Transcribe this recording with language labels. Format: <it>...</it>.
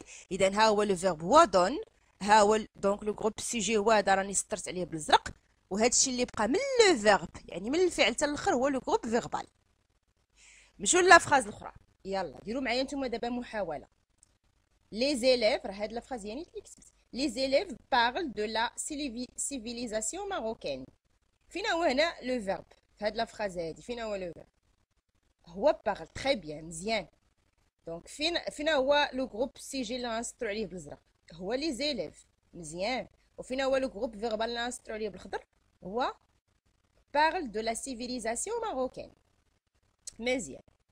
<ar>اذا ها هو لو فيرب هو دون، ها هو دونك لو جروب سيجي هو هذا راني سطرت عليه بالازرق، وهذا الشيء اللي بقى من لو فيرب يعني من الفعل حتى الاخر هو لو جروب فيربال. نمشيو لا فراز الاخرى. يلا ديروا معايا نتوما دابا محاوله. Les élèves, راه la phrase يعني اللي كتبت.</ar> <fr>Les élèves parlent de la civilisation marocaine.</fr> <ar>فين هو هنا لو فيرب في هاد لا فراز هادي؟ فين هو لو فيرب؟ هو</ar> <fr>parle très bien</fr> <ar>مزيان. دونك فين هو لو جروب سيجي اللي غنسطرو عليه بالازرق؟ هو لي زيليف مزيان. وفين هو لو جروب فيربال اللي غنسطرو عليه بالخضر؟ هو</ar> <fr>parle de la civilisation marocaine</fr> <ar>مزيان.</ar>